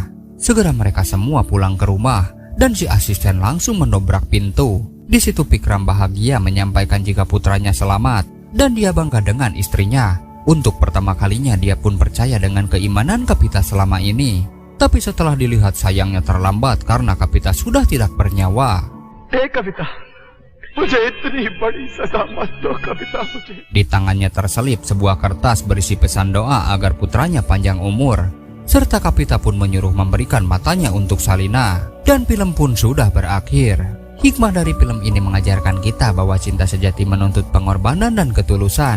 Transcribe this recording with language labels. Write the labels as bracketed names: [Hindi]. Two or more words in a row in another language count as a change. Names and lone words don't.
[Indonesian] Segera mereka semua pulang ke rumah dan si asisten langsung mendobrak pintu. Di situ Pikram bahagia menyampaikan jika putranya selamat. dan dia bangga dengan istrinya. Untuk pertama kalinya dia pun percaya dengan keimanan Kapita selama ini. Tapi setelah dilihat sayangnya terlambat karena Kapita sudah tidak bernyawa. [Hindi] कविता मुझे इतनी बड़ी सजा मत दो कविता मुझे। [Indonesian] Di tangannya terselip sebuah kertas berisi pesan doa agar putranya panjang umur. Serta Kapita pun menyuruh memberikan matanya untuk Salina. Dan film pun sudah berakhir. Hikmah dari film ini mengajarkan kita bahwa cinta sejati menuntut pengorbanan dan ketulusan.